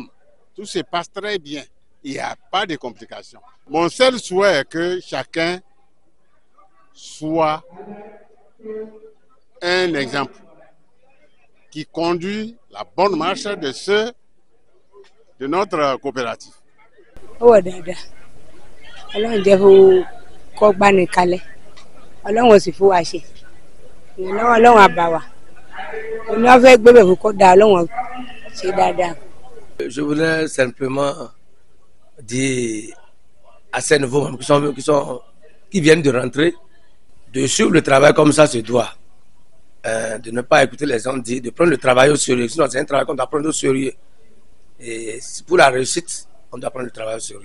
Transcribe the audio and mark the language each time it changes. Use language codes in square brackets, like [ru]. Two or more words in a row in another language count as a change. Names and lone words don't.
[fr] Tout se passe très bien. Il n'y a pas de complications. Mon seul souhait est que chacun soit un exemple qui conduit la bonne marche de notre coopérative. [yo] Oh dada, Ọlọ́run jẹ́ fún kó gbani kalẹ̀, Ọlọ́run ò sì fún wa ṣe, Ọlọ́run á bá wa, òun náà fẹ́ gbé bẹ̀ fún kó dáa, Ọlọ́run ṣe dáadáa. [fr] Je voulais simplement dire à ces nouveaux membres qui viennent de rentrer, de suivre le travail comme ça se doit, de ne pas écouter les gens dire, de prendre le travail au sérieux. Sinon, c'est un travail qu'on doit prendre au sérieux. Et pour la réussite, on doit prendre le travail au sérieux.